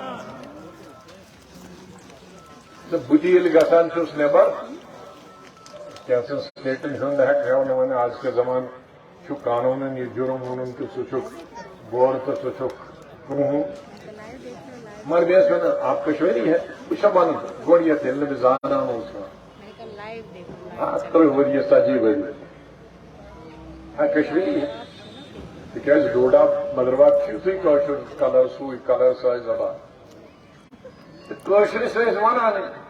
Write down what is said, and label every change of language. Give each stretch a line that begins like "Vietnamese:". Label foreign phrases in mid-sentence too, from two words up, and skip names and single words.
Kashmiri: تہٕ بہٕ تہِ ییٚلہِ گژھان چھُس نٮ۪بر کینٛژن سٹیٹن ہُنٛد ہٮ۪کہٕ ہٮ۪و نہٕ وۄنۍ آز کے زمانہٕ چھُ قانوٗنن یہِ جُرم ووٚنُن تہٕ ژٕ چھُکھ بور تہٕ ژٕ چھُکھ کرٛہُن مگر بیٚیہِ ٲسۍ وَنان
Urdu: آپ کشمیری ہے
Kashmiri: بہٕ چھُسا وَنان گۄڈٕنٮ۪تھ ییٚلہِ نہٕ بہٕ زانان اوسُس 30 ؤری 40 ؤری
Urdu: کشمیری ہے
Kashmiri: تِکیٛازِ ڈوڈا بدرواہ چھُ یِتھُے کٲشُر کلر سُے کلر سۄے زبان تہٕ کٲشرِس ٲسۍ وَنانٕے